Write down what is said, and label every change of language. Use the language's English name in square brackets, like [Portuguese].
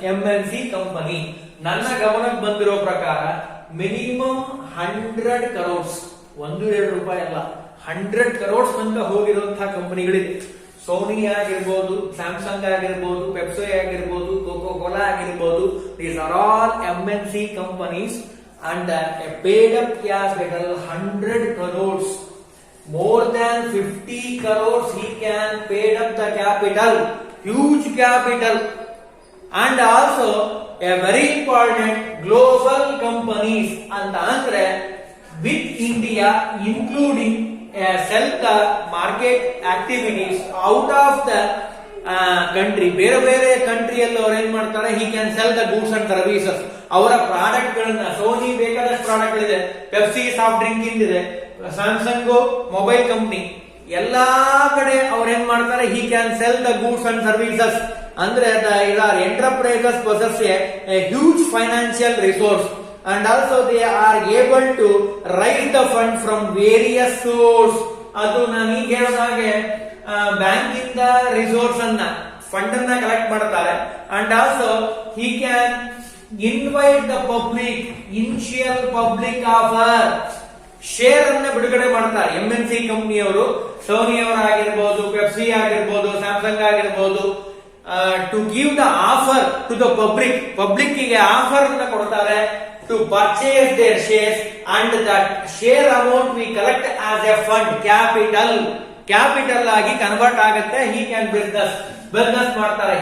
[Kannada] MNC company ನನ್ನ ಗಮನಕ್ಕೆ ಬಂದಿರೋ ಪ್ರಕಾರ ಮಿನಿಮಮ್ 100 crores, 1-2 ರೂಪಾಯಿ ಅಲ್ಲ, 100 crores ತನಕ ಹೋಗಿರುವಂತಹ ಕಂಪನಿಗಳಿದೆ. ಸೋನಿ ಆಗಿರ್ಬೋದು, ಸ್ಯಾಮ್ಸಂಗ್ ಆಗಿರ್ಬೋದು, ಪೆಪ್ಸಿ ಆಗಿರ್ಬೋದು, ಕೋಕೋ ಕೋಲಾ ಆಗಿರ್ಬೋದು. [English] These are all MNC companies and a paid up capital 100 crores. More than 50 crores he can paid up the capital, huge capital. And also a very important global companies [Kannada] ಅಂತ ಅಂದ್ರೆ [English] with India including sell the market activities out of the country. [Kannada] ಬೇರೆ ಬೇರೆ ಕಂಟ್ರಿಯಲ್ಲಿ ಅವ್ರು ಏನ್ ಮಾಡ್ತಾರೆ, [English] he can sell the goods and services. [Kannada] ಅವರ product ಗಳನ್ನ, Sony ಬೇಕಾದಷ್ಟು ಪ್ರಾಡಕ್ಟ್ ಗಳಿದೆ, ಪೆಪ್ಸಿ ಸಾಫ್ಟ್ ಡ್ರಿಂಕ್ ಇದೆ, ಸ್ಯಾಮ್ಸಂಗ್ ಮೊಬೈಲ್ ಕಂಪನಿ, ಎಲ್ಲಾ ಕಡೆ ಅವ್ರು ಏನ್ ಮಾಡ್ತಾರೆ, [English] he can sell the goods and services. ಅಂದ್ರೆ enterprises possess a huge financial resource and also they are able to raise the fund from various source. [Kannada] ಅದು ನಾನು ಈಗ ಹೇಳಿದ ಹಾಗೆ ಬ್ಯಾಂಕ್ ಇಂದ ರಿಸೋರ್ಸ್ ಅನ್ನ, ಫಂಡ್ ಅನ್ನ ಕಲೆಕ್ಟ್ ಮಾಡ್ತಾರೆ. [English] and also he can invite the public, initial public offer, [Kannada] share ಅನ್ನ ಬಿಡುಗಡೆ ಮಾಡ್ತಾರೆ. MNC ಕಂಪನಿಯವರು, ಸೋನಿ ಅವರಾಗಿರ್ಬೋದು, ಪೆಪ್ಸಿ ಆಗಿರ್ಬೋದು, ಸ್ಯಾಮ್ಸಂಗ್ ಆಗಿರ್ಬೋದು, [English] to give the offer to the public ಗೆ [Kannada] ಆಫರ್ ಅನ್ನ ಕೊಡ್ತಾರೆ [English] to purchase their shares and that share amount we collect as a fund, [Kannada] capital ಆಗಿ ಕನ್ವರ್ಟ್ ಆಗುತ್ತೆ. [English] He can business business ಮಾಡ್ತಾರೆ.